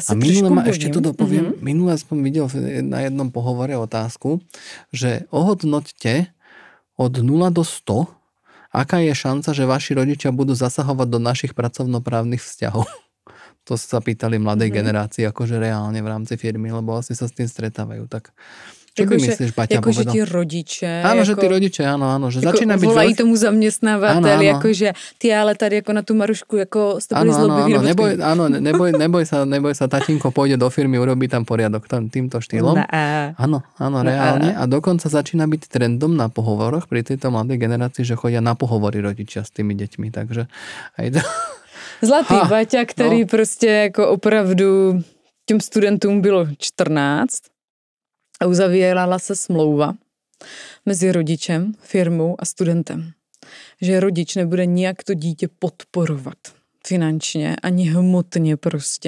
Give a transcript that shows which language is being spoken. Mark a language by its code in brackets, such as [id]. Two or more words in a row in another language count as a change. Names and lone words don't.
[sk] a minule ešte to dopoviem, minule som videl na jednom pohovore otázku, že ohodnoťte od 0 do 100, aká je šanca, že vaši rodičia budú zasahovať do našich pracovnoprávnych vzťahov. To sa pýtali mladej generácii, akože reálne v rámci firmy, lebo asi sa s tým stretávajú. Tak čo by myslíš, Baťa povedal? [cs] Jakože ti rodiče. [sk] Áno, že ty rodiče, áno. Že [cs] jako [sk] začína byť [cs] volají tomu zaměstnávatel, jakože ty ale tady jako na tu Marušku, jako jste byli zlobivý. [sk] Neboj sa, tatínko pôjde do firmy, urobí tam poriadok týmto štýlom. Áno, reálne. A dokonca začína byť trendom na pohovoroch pri tejto mladej generácii, že chodia na pohovory rodičia s tými deťmi, takže aj to... [cs] Zlatý Baťa, který prostě jako opravdu těm studentům bylo 14 a uzavírala se smlouva mezi rodičem, firmou a studentem. Že rodič nebude nijak to dítě podporovat finančně, ani hmotně prostě.